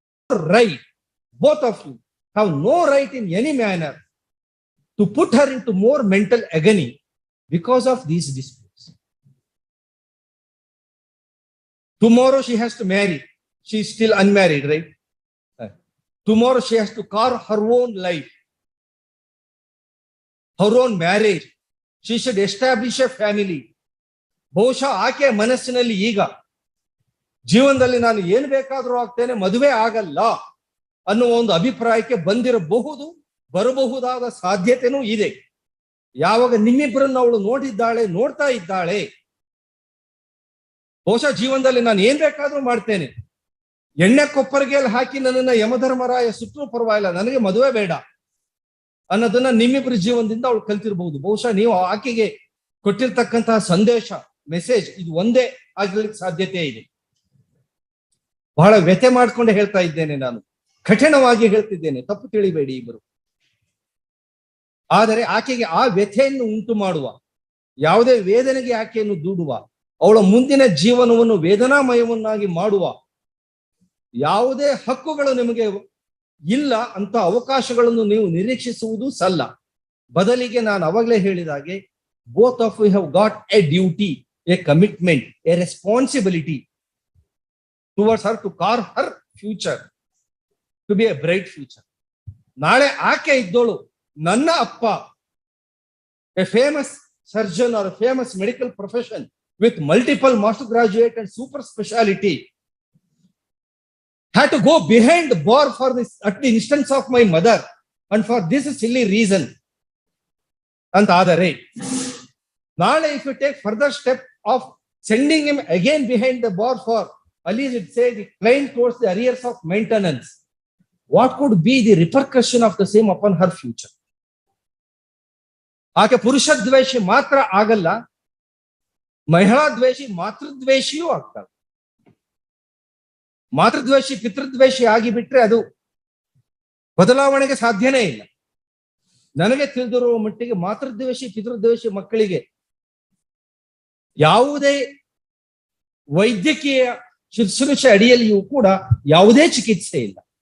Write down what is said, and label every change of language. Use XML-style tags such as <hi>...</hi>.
<en>Right, both of you have no right in any manner to put her into more mental agony because of these disputes. Tomorrow she has to marry. She is still unmarried, right? Tomorrow she has to carve her own life, her own marriage. She should establish a family.</en> <kn>ಬಹುಶಃ ಆಕೆ ಮನಸ್ಸಿನಲ್ಲಿ ಈಗ ಜೀವನದಲ್ಲಿ ನಾನು ಏನ್ ಬೇಕಾದ್ರೂ ಆಗ್ತೇನೆ, ಮದುವೆ ಆಗಲ್ಲ ಅನ್ನುವ ಒಂದು ಅಭಿಪ್ರಾಯಕ್ಕೆ ಬಂದಿರಬಹುದು, ಬರಬಹುದಾದ ಸಾಧ್ಯತೆನೂ ಇದೆ. ಯಾವಾಗ ನಿಮ್ಮಿಬ್ಬರನ್ನು ಅವಳು ನೋಡ್ತಾ ಇದ್ದಾಳೆ, ಬಹುಶಃ ಜೀವನದಲ್ಲಿ ನಾನು ಏನ್ ಬೇಕಾದ್ರೂ ಮಾಡ್ತೇನೆ, ಎಣ್ಣೆ ಕೊಪ್ಪರಿಗೆಯಲ್ಲಿ ಹಾಕಿ ನನ್ನನ್ನ ಯಮಧರ್ಮರಾಯ ಸುತ್ತೂ ಪರವಾಗಿಲ್ಲ, ನನಗೆ ಮದುವೆ ಬೇಡ ಅನ್ನೋದನ್ನ ನಿಮ್ಮಿಬ್ಬರ ಜೀವನದಿಂದ ಅವಳು ಕಲ್ತಿರಬಹುದು. ಬಹುಶಃ ನೀವು ಆಕೆಗೆ ಕೊಟ್ಟಿರ್ತಕ್ಕಂತಹ ಸಂದೇಶ, ಮೆಸೇಜ್ ಇದು ಒಂದೇ ಆಗ್ಲಿಕ್ಕೆ ಸಾಧ್ಯತೆ ಇದೆ. ಬಹಳ ವ್ಯಥೆ ಮಾಡ್ಕೊಂಡು ಹೇಳ್ತಾ ಇದ್ದೇನೆ, ನಾನು ಕಠಿಣವಾಗಿ ಹೇಳ್ತಿದ್ದೇನೆ, ತಪ್ಪು ತಿಳಿಬೇಡಿ ಇಬ್ಬರು. ಆದರೆ ಆಕೆಗೆ ಆ ವ್ಯಥೆಯನ್ನು ಉಂಟು ಮಾಡುವ, ಯಾವುದೇ ವೇದನೆಗೆ ಆಕೆಯನ್ನು ದೂಡುವ, ಅವಳ ಮುಂದಿನ ಜೀವನವನ್ನು ವೇದನಾಮಯವನ್ನಾಗಿ ಮಾಡುವ ಯಾವುದೇ ಹಕ್ಕುಗಳು ನಿಮಗೆ ಇಲ್ಲ ಅಂತ ಅವಕಾಶಗಳನ್ನು ನೀವು ನಿರೀಕ್ಷಿಸುವುದು ಸಲ್ಲ. ಬದಲಿಗೆ ನಾನು ಅವಾಗಲೇ ಹೇಳಿದಾಗೆ,</kn> <en>both of you have got a duty, a commitment, a responsibility towards her to carve her future, to be a bright future.</en> <kn>ನಾಳೆ ಆಕೆ ಇದ್ದೋಳು, ನನ್ನ ಅಪ್ಪ</kn> <en>a famous surgeon or a famous medical profession with multiple master graduate and super speciality had to go behind the bar for this at the instance of my mother and for this silly reason</en> <kn>ಅಂತ ಆದರೆ, ನಾಳೆ</kn> <en>if you take further step of sending him again behind the bar for, at least it says the claim towards the arrears of maintenance, what could be the repercussion of the same upon her future?</en> <kn>ಆಕೆ ಪುರುಷ ದ್ವೇಷಿ ಮಾತ್ರ ಆಗಲ್ಲ, ಮಹಿಳಾ ದ್ವೇಷಿ, ಮಾತೃದ್ವೇಷಿಯೂ ಆಗ್ತಾರೆ. ಮಾತೃದ್ವೇಷಿ ಪಿತೃದ್ವೇಷಿ ಆಗಿಬಿಟ್ರೆ ಅದು ಬದಲಾವಣೆಗೆ ಸಾಧ್ಯನೇ ಇಲ್ಲ. ನನಗೆ ತಿಳಿದಿರುವ ಮಟ್ಟಿಗೆ ಮಾತೃದ್ವೇಷಿ ಪಿತೃದ್ವೇಷಿ ಮಕ್ಕಳಿಗೆ ಯಾವುದೇ ವೈದ್ಯಕೀಯ ಶುಶ್ರೂಷೆ ಅಡಿಯಲ್ಲಿಯೂ ಕೂಡ ಯಾವುದೇ ಚಿಕಿತ್ಸೆ ಇಲ್ಲ.</kn>